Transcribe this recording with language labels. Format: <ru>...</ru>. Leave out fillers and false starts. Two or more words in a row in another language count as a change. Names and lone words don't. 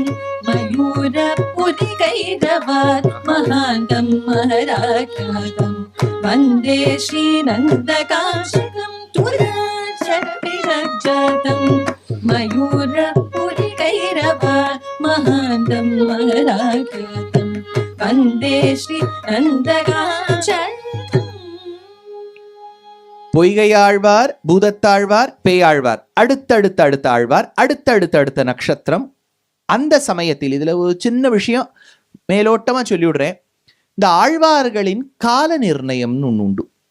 <sa>मयूरपुलिकैरवात् महान्तं महराख्यातं वन्दे श्रीनन्दकांशकं तुलशरभिषज्जातं मयूरपुलिकैरवात् महान्तं महराख्यातं वन्दे श्रीनन्दकांशकम्.</sa> <ta>பொய்கையாழ்வார், பூதத்தாழ்வார், பேயாழ்வார், அடுத்தடுத்த ஆழ்வார், அடுத்தடுத்த நட்சத்திரம். அந்த சமயத்தில் இதுல ஒரு சின்ன விஷயம் மேலோட்டமா சொல்லிவிடுறேன். இந்த ஆழ்வார்களின் கால நிர்ணயம்னு ஒன்று உண்டு.</ta>